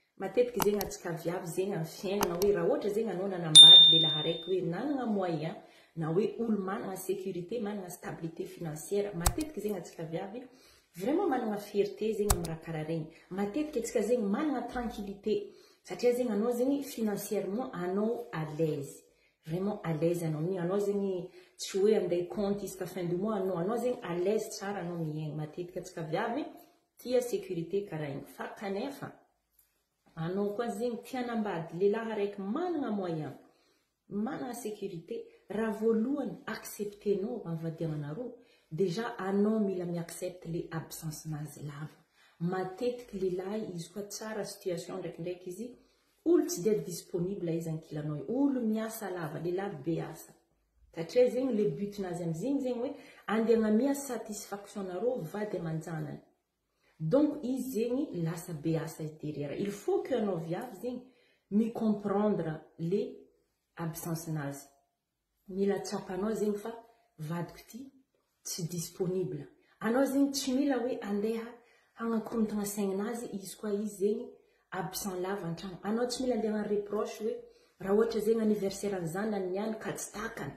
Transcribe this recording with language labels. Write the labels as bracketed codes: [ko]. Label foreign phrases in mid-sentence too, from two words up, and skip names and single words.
[mg] Matetiky zegny atsika viavy zegny amin'ny fiainana hoe raha ohatra zegny anao nanambady lehilahy araiky hoe nanagna moyen na hoe olo managna sécurité, managna [fr] stabilité financière, [mg] matetiky zegny atsika viavy vraiment managna fierté zegny amin'ny raha karaha regny. Matetiky atsika zegny managna tranquillité satria zegny anao zegny financièrement anao [fr] à l'aise. Vraiment à l'aise [mg] anao zegny tsy hoe andeha compte isaka [fr] fin du mois [mg] anao zegny [fr] à l'aise [mg] tsara anao miaigna. Matetiky atsika viavy tia sécurité karaha igny fa kanefa anao koa zegny tia nambady lehilahy araiky managna moyen, managna sécurité, raha voalohany acceptenao amin'ny vadiananareo, déjà anao mila mi-accepte le absence-nazy lava. Matetiky lehilahy izy koa tsara situation ndraikindraiky izy olo tsy dia disponible izy ankilanao, olo miasa lava, lehilahy be asa. Satria zegny le but-nazy am'zegny zegny hoe andeha hagnamia satisfaction nareo vady aman-janany. Donc izy zegny lasa be asa izy derrière. [fr] Il faut que [mg] anao viavy zegny mi comprendre le absence-nazy. Mila tsapanao zegny fa vadiko ty tsy disponible. Anao zegny tsy mila hoe andeha hagnakorotagna saignanazy izy koa izy zegny absent lava antragno. Anao tsy mila andeha reproche hoe raha ohatra zegny anniversaire ny zanany niany ka tsy takany.